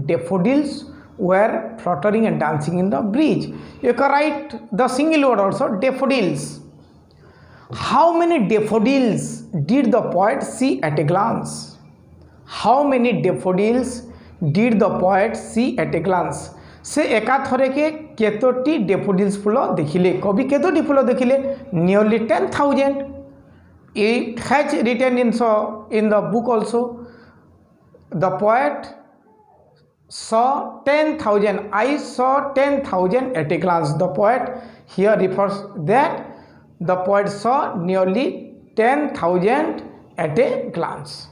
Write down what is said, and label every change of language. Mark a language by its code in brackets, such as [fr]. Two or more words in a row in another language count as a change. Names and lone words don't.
[en] Daffodils were fluttering and dancing in the breeze. You can write the single word also, daffodils. How many daffodils did the poet see at a glance? How many daffodils did the poet see at a glance? [or] ସେ ଏକା ଥରେ କେ କେତୋଟି daffodils ଫୁଲ ଦେଖିଲେ, କବି କେତୋଟି ଫୁଲ ଦେଖିଲେ? [en] Nearly 10,000. It has written in the book also. The poet saw 10,000. I saw 10,000 at a glance. The poet here refers that the poet saw nearly 10,000 at a glance.